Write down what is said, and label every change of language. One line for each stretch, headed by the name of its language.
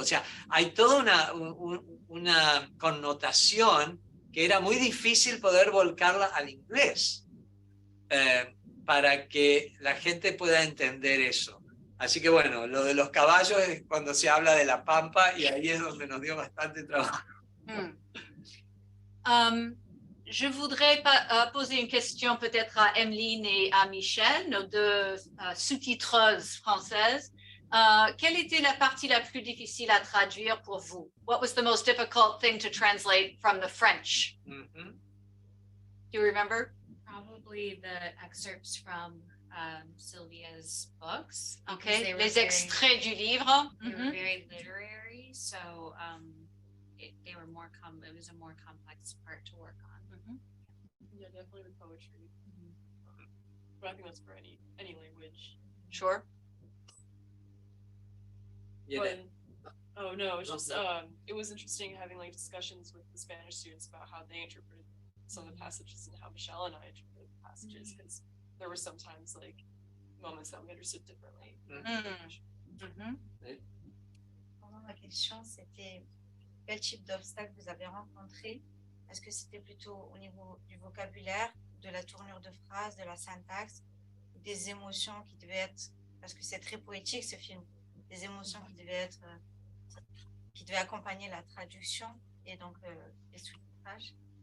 Spanish: O sea, hay toda una connotación que era muy difícil poder volcarla al inglés para que la gente pueda entender eso. Así que bueno, lo de los caballos es cuando se habla de la Pampa y ahí es donde nos dio bastante trabajo.
French: Je voudrais poser une question peut-être à Emeline et à Michel, nos deux sous-titreuses françaises. Quelle était la partie la plus difficile à traduire pour vous?
English: What was the most difficult thing to translate from the French? Mm-hmm. Do you remember? Probably the excerpts from Sylvia's books.
French: Okay, les extraits du livre.
English: They were very literary, so it was a more complex part to work on. Yeah, definitely the poetry. But I think that's for any language. Sure. But, oh no, it's just it was interesting having like discussions with the Spanish students about how they interpreted some of the passages and how Michelle and I interpreted the passages, because there were sometimes like moments that we understood differently.
French: Ma question, c'était quel type d'obstacle vous avez rencontré? Est-ce que c'était plutôt au niveau du vocabulaire, de la tournure de phrase, de la syntaxe, des émotions qui devaient être, parce que c'est très poétique ce film, des émotions qui devaient accompagner la traduction et donc les sous-titrages?